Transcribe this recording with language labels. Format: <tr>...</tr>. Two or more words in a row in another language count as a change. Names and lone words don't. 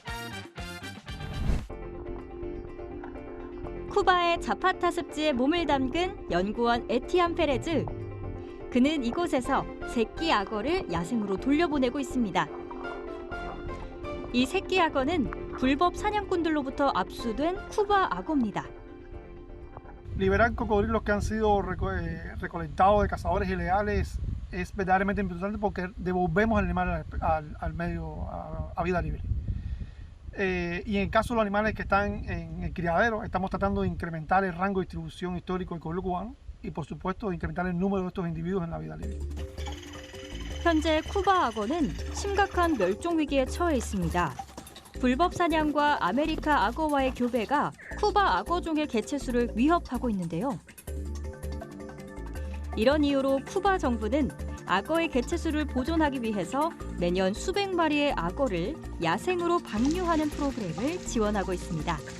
<ko>쿠바의 자파타 습지에 몸을 담근 연구원 에티안 페레즈. 그는 이곳에서 새끼 악어를 야생으로 돌려보내고 있습니다. 이 새끼 악어는 불법 사냥꾼들로부터 압수된 쿠바 악어입니다.</ko> <es>Liberar cocodrilos que han sido recolectados de cazadores ilegales es verdaderamente importante porque devolvemos al animal al medio, a vida libre. Y en el caso de los animales que están en el criadero, estamos tratando de incrementar el rango de distribución histórico del cocodrilo cubano y, por supuesto, de incrementar el número de estos individuos en la vida libre.</es> <ko>현재 쿠바 악어는 심각한 멸종 위기에 처해 있습니다. 불법 사냥과 아메리카 악어와의 교배가 쿠바 악어종의 개체수를 위협하고 있는데요. 이런 이유로 쿠바 정부는 악어의 개체수를 보존하기 위해서 매년 수백 마리의 악어를 야생으로 방류하는 프로그램을 지원하고 있습니다.</ko>